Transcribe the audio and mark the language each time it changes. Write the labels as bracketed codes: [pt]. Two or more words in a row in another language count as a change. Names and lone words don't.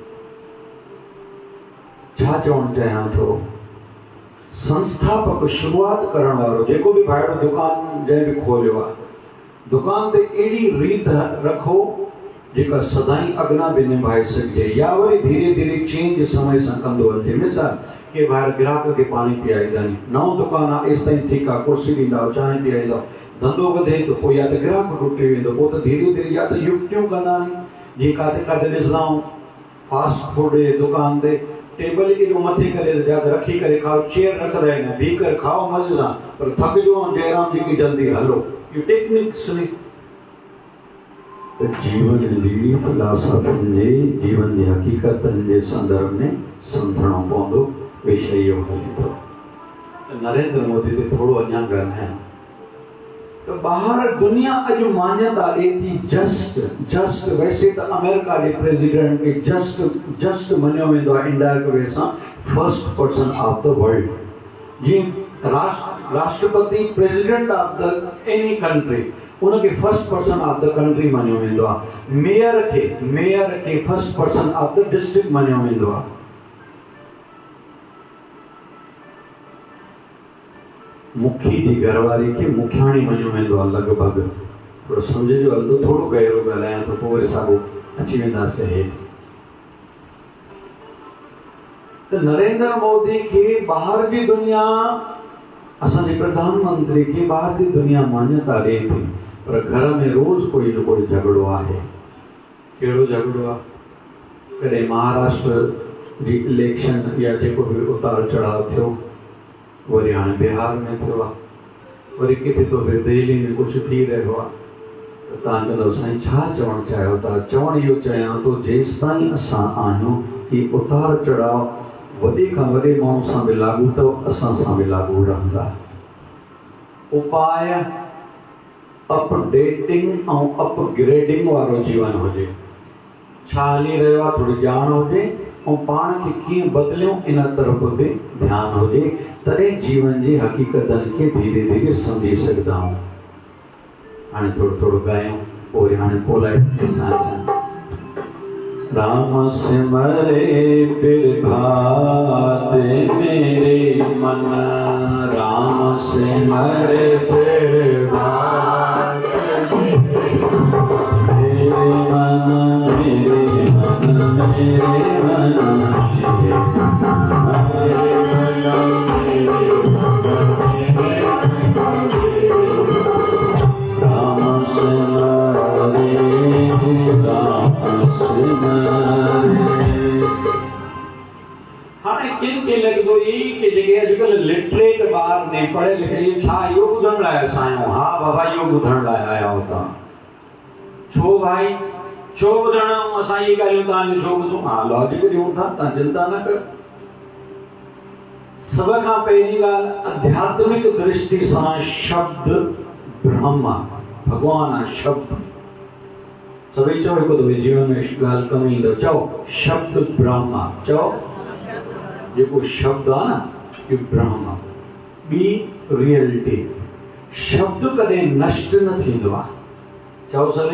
[sd] छा चवणु चाहियां थो, संस्थापक शुरूआत करण वारो जेको बि भाइरो दुकान जंहिं बि खोलियो आहे, दुकान ते अहिड़ी रीत रखो जेका सदाईं अॻिना बि निभाए सघिजे, या वरी धीरे धीरे चेंज समय सां कंदो वञे। मिसाल के ॿाहिरि ग्राहक खे पाणी पीआरींदा आहिनि, नओं दुकानु आहे एसि ताईं ठीकु आहे, कुर्सी ॾींदा, चांहि पीआरींदा, धंधो वधे थो पोइ या त ग्राहक टुटी वेंदो, पोइ त धीरे धीरे या त युक्तियूं कंदा आहिनि। जीअं किथे किथे ॾिसंदा आहियूं [en] fast food [sd] जे दुकान ते टेबल खे मथे करे रखी करे खाओ, चेयर रखंदा आहिनि, बीह करे खाओ मज़े सां, पर थकिजो ऐं [hi] जयराम जी की [sd] जल्दी हलो, इहो टेक्निक्स। त जीवन जी फिलासफियुनि जे जीवन जी हक़ीक़तनि जे संदर्भ में सम्झणो पवंदो, विषय इहो हले थो। नरेंद्र मोदी ते थोरो अञा ॻाल्हायां त ॿाहिरि दुनिया अॼु मान्यता ॾिए थी जस्ट वैसे त अमेरिका जे प्रेसिडेंट खे जस्ट मञियो वेंदो आहे [en] indirect way [sd] सां [en] first person of the world. [sd] जीअं राष्ट्रपति [en] president of the any country [sd] उनखे [en] first person of the country [sd] मञियो वेंदो आहे। मेयर खे [en] first person of the district [sd] मञियो वेंदो आहे। मुखी जी घरवारी खे मुखियाणी मञियो वेंदो आहे लॻभॻि। थोरो सम्झिजो हलंदो, थोरो गहरो ॻाल्हायां त पोइ वरी साॻियो अची वेंदासीं हेठि। त नरेंद्र मोदी खे ॿाहिरि जी दुनिया, असांजे प्रधानमंत्री खे ॿाहिरि जी दुनिया मान्यता ॾिए थी, पर घर में रोज़ कोई न कोई झगड़ो आहे। कहिड़ो झगड़ो आहे? कॾहिं महाराष्ट्र जी इलेक्शन या जेको बि उतार चढ़ाव थियो, वरी हाणे बिहार में थियो आहे, वरी किथे तो दिल्ली में कुझु थी रहियो आहे। त तव्हां चवंदव साईं छा चवणु चाहियो था? चवणु इहो चाहियां थो, जेसि ताईं असां आहियूं कि उतार चढ़ाव वॾे खां वॾे माण्हू सां बि लागू अथव, असां सां बि लागू रहंदा। उपाय अपडेटिंग ऐं अपग्रेडिंग वारो जीवन हुजे। छा हली रहियो आहे थोरी ॼाण हुजे, ऐं पाण खे कीअं बदिलियूं इन तरफ़ बि ध्यानु हुजे, तॾहिं जीवन जी हक़ीक़तनि खे धीरे धीरे सम्झी सघंदा आहियूं। हाणे थोरो थोरो ॻायूं, पोइ हाणे [hi] पोलाइट के साथ राम सिमरे बिरभाते मेरे मन, राम सिमरे बिरभाते मेरे मन, मेरे मन, मेरे मन, राम सिमरे [sd] हाणे किन खे लॻंदो ई कि जेके अॼुकल्ह लिटरेट ॿार ने पढ़े लिखे छा इहो ॿुधण लाइ असां आहियूं? हा बाबा इहो ॿुधण लाइ आया हो तव्हां। छो भाई छो ॿुधण? असां इहे ॻाल्हियूं तव्हांजो छो ॿुधूं? हा लॉजिक ॾियूं था, तव्हां चिंता न कयो। सभ खां पहिरीं ॻाल्हि, आध्यात्मिक दृष्टि सां शब्द ब्रह्म भगवान आहे। शब्द सभई चओ हिकु दफ़े जीवन में ॻाल्हि कम ईंदो, चओ शब्द ब्रह्म। चओ जेको शब्द आहे न इहो ब्रह्म। ॿी रियलिटी, शब्द कॾहिं नष्ट न थींदो आहे। चओ सभई।